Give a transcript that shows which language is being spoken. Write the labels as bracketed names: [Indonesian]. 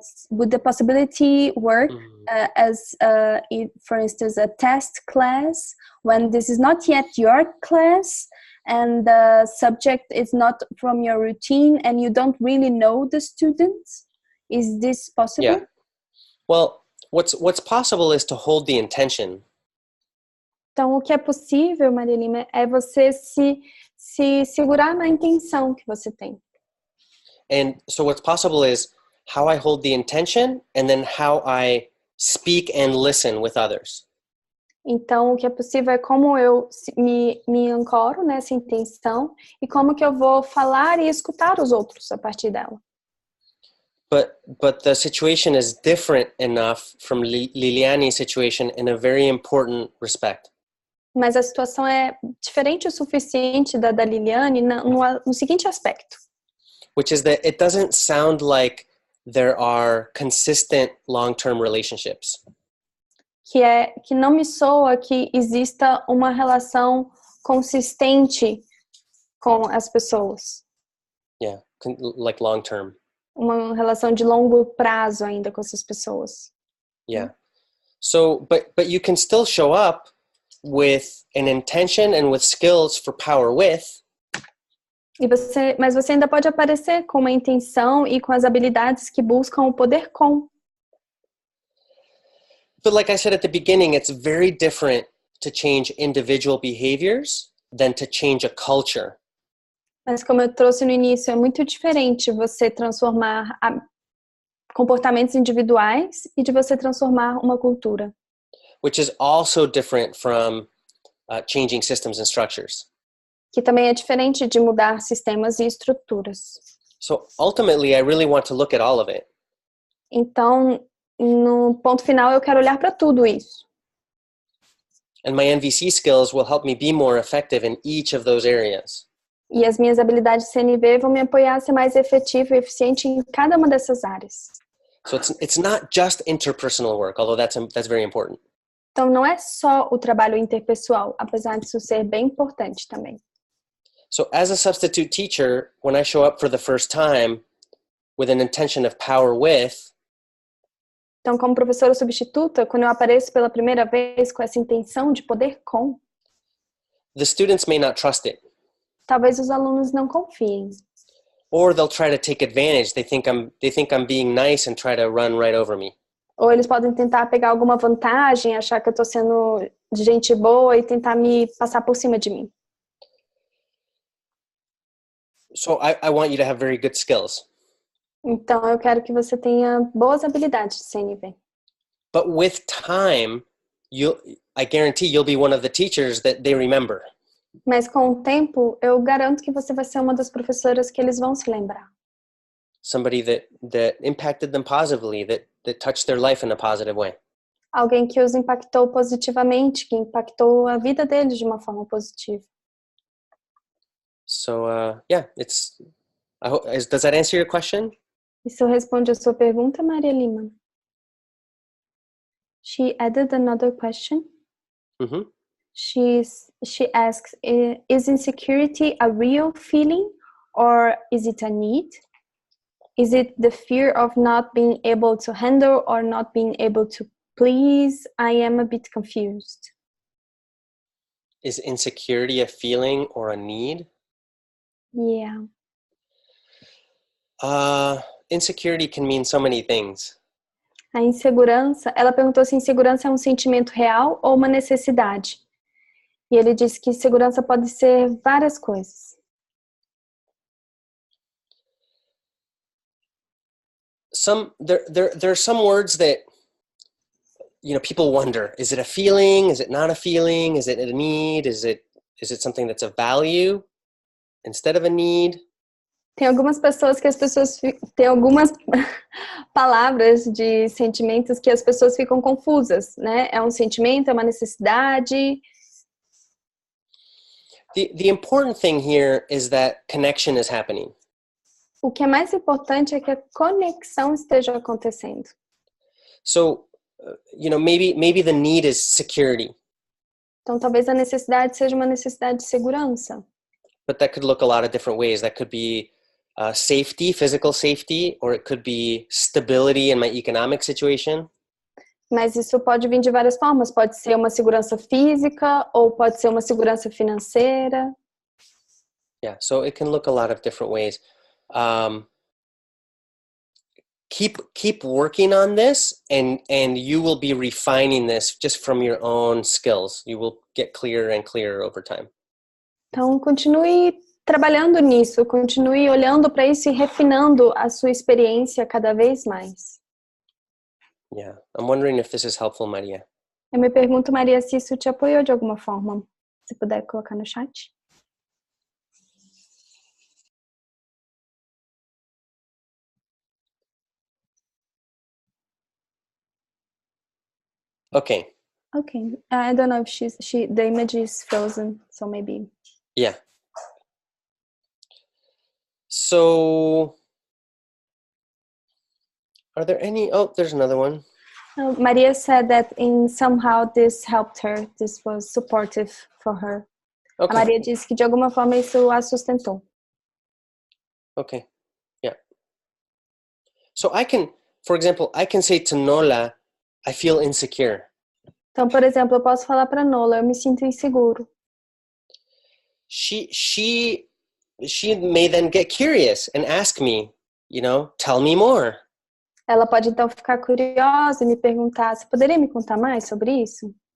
[English] Would the possibility work as, for instance, a test class when this is not yet your class and the subject is not from your routine and you don't really know the students? Is this possible? Yeah. Well, what's possible is to hold the intention. [Portuguese] Então, o que é possível, Maria Lima, é você se segurar na intenção que você tem. [English] And so what's possible is how I hold the intention and then how I speak and listen with others. [Portuguese] Então, o que é possível é como eu me ancoro nessa intenção e como que eu vou falar e escutar os outros a partir dela. [English] But the situation is different enough from Liliani's situation in a very important respect. [Portuguese] Mas a situação é diferente o suficiente da Liliane no seguinte aspecto. [English] Which is that it doesn't sound like there are consistent long-term relationships. [Portuguese] Que não me soa que exista uma relação consistente com as pessoas. [English] Yeah, like long-term. [Portuguese] Uma relação de longo prazo ainda com essas pessoas. [English] Yeah. So, but you can still show up with an intention and with skills for power with. [Portuguese] Mas você ainda pode aparecer com uma intenção e com as habilidades que buscam o poder com. [English] But like I said at the beginning, it's very different to change individual behaviors than to change a culture. [Portuguese] Mas como eu trouxe no início, é muito diferente você transformar comportamentos individuais e de você transformar uma cultura. [English] Which is also different from changing systems and structures. [Portuguese] Que também é diferente de mudar sistemas e estruturas. [English] So ultimately, I really want to look at all of it. [Portuguese] Então, no ponto final, eu quero olhar para tudo isso. [English] And my NVC skills will help me be more effective in each of those areas. [Portuguese] E as minhas habilidades CNV vão me apoiar a ser mais efetivo e eficiente em cada uma dessas áreas. [English] So it's not just interpersonal work, although that's very important. [Portuguese] Então, não é só o trabalho interpessoal, apesar disso ser bem importante também. [English] So as a substitute teacher, when I show up for the first time with an intention of power with, [Portuguese] então, como professora substituta, quando eu apareço pela primeira vez com essa intenção de poder com, [English] the students may not trust it. [Portuguese] Talvez os alunos não confiem. [English] Or they'll try to take advantage. They think I'm being nice and try to run right over me. [Portuguese] Ou eles podem tentar pegar alguma vantagem, achar que eu estou sendo de gente boa e tentar me passar por cima de mim. [English] So I want you to have very good skills. [Portuguese] Então eu quero que você tenha boas habilidades de CNV. [English] But with time, I guarantee you'll be one of the teachers that they remember. [Portuguese] Mas com o tempo, eu garanto que você vai ser uma das professoras que eles vão se lembrar. [English] Somebody that impacted them positively, that touched their life in a positive way. [Portuguese] Alguém que os impactou positivamente, que impactou a vida deles de uma forma positiva. [English] So yeah, does that answer your question? [Portuguese] Isso responde a sua pergunta, Maria Lima? [English] She added another question. Mm-hmm. She asks, is insecurity a real feeling or is it a need? Is it the fear of not being able to handle or not being able to please? I am a bit confused. Is insecurity a feeling or a need? Yeah. Insecurity can mean so many things. [Portuguese] A insegurança, ela perguntou se insegurança é um sentimento real ou uma necessidade. E ele disse que insegurança pode ser várias coisas. [English] There are some words that people wonder, is it a feeling? Is it not a feeling? Is it a need? Is it something that's a value instead of a need? [Portuguese] Tem algumas pessoas tem algumas palavras de sentimentos que as pessoas ficam confusas, né? É um sentimento, é uma necessidade. [English] The important thing here is that connection is happening. [Portuguese] O que é mais importante é que a conexão esteja acontecendo. [English] So, maybe the need is security. [Portuguese] Então, talvez a necessidade seja uma necessidade de segurança. [English] But that could look a lot of different ways. That could be safety, physical safety, or it could be stability in my economic situation. [Portuguese] Mas isso pode vir de várias formas. Pode ser uma segurança física ou pode ser uma segurança financeira. [English] Yeah, so it can look a lot of different ways. Keep working on this, and you will be refining this just from your own skills. You will get clearer and clearer over time. [Portuguese] Então, continue trabalhando nisso, continue olhando para isso e refinando a sua experiência cada vez mais. [English] Yeah, I'm wondering if this is helpful, Maria. [Portuguese] Eu me pergunto, Maria, se isso te apoiou de alguma forma. Se puder colocar no chat. [English] Okay. Okay. I don't know if the image is frozen, so maybe. Yeah. So, are there any? Oh, there's another one. Maria said that somehow this helped her. This was supportive for her. Okay. [Portuguese] A Maria disse que de alguma forma isso a sustentou. [English] Okay. Yeah. So for example, I can say to Nola, I feel insecure. [Portuguese] Então, por exemplo, eu posso falar para Nola, eu me sinto inseguro. [English] She may then get curious and ask me, tell me more. [Portuguese] Ela pode então ficar curiosa e me perguntar, você poderia me contar mais sobre isso?